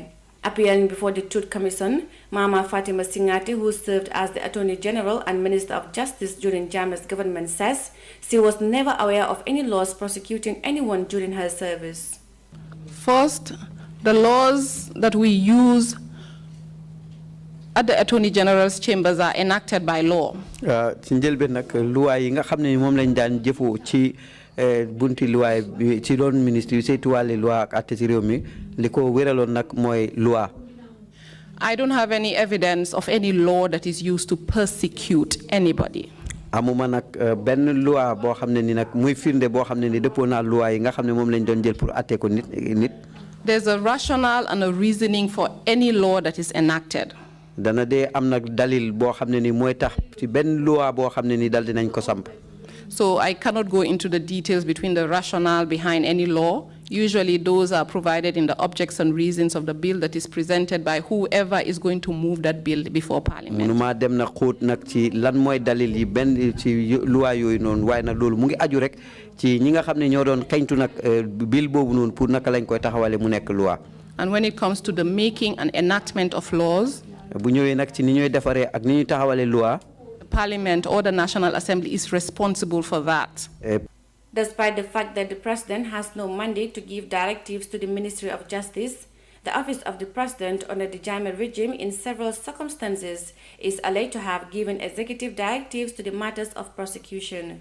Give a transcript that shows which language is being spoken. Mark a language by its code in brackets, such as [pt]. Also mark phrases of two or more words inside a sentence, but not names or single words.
[en] Appearing before the Truth Commission, Mama Fatima Singate, who served as the Attorney General and Minister of Justice during Jammeh's government, says she was never aware of any laws prosecuting anyone during her service. First, the laws that we use at the Attorney General's chambers are enacted by law. [wo] bunti loi ci doon ministre yu saytu wàllu loi ak àtte ci réew mi li ko wéraloon nag mooy loi. [en] I don't have any evidence of any law that is used to persecute anybody. [wo] amuma nak ben loi bo xamne ni nak muy firnde bo xamne ni depo na loi yi nga xamne mom lañ doon jël pour atté ko nit. [en] There's a rationale and a reasoning for any law that is enacted. [wo] Dana de am nak dalil bo xamne ni moy tax ci ben loi bo xamne ni dal dinañ ko samp. [en] So I cannot go into the details between the rationale behind any law. Usually those are provided in the objects and reasons of the bill that is presented by whoever is going to move that bill before Parliament. [wo] Munuma dem na xoot nak ci lan moy dalil yi ben ci loi yoy non way nak lolu mu ngi aju rek ci ñi nga xamne ñoo doon xeñtu nak bill bobu non pour naka lañ koy taxawale mu nek loi. [en] And when it comes to the making and enactment of laws, [wo] bu ñëwé nak ci ni ñoy défaré ak ni ñuy taxawale loi, [en] Parliament or the National Assembly is responsible for that. Despite the fact that the President has no mandate to give directives to the Ministry of Justice, the Office of the President under the Jammeh regime in several circumstances is alleged to have given executive directives to the matters of prosecution.